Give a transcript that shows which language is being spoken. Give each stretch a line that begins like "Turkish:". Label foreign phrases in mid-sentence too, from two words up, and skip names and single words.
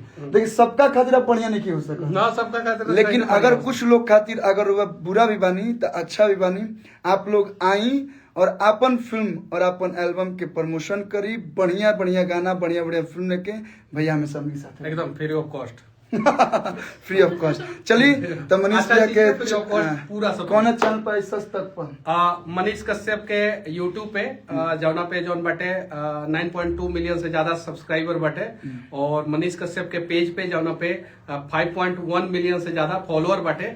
Bhojpuri: देखिए सबका खातिर अब बढ़िया नहीं हो सका ना सबका खातिर, लेकिन अगर कुछ लोग खातिर अगर वह बुरा भी बानी तो अच्छा भी बानी। आप लोग आई और अपन फिल्म और अपन एल्बम के प्रमोशन करी, बढ़िया गाना बढ़िया फिल्म लेके भैया हमें सब के साथ एकदम
English: free of cost. free of cost.
Bhojpuri: चलिए तो मनीष भैया के पूरा कौन चैनल पर तक पर मनीष कश्यप के यूट्यूब पे जौना पे जौन बटे 9.2 मिलियन से ज्यादा सब्सक्राइबर बटे, और मनीष कश्यप के पेज पे जौना पे 5.1 मिलियन से ज्यादा फॉलोअर बटे।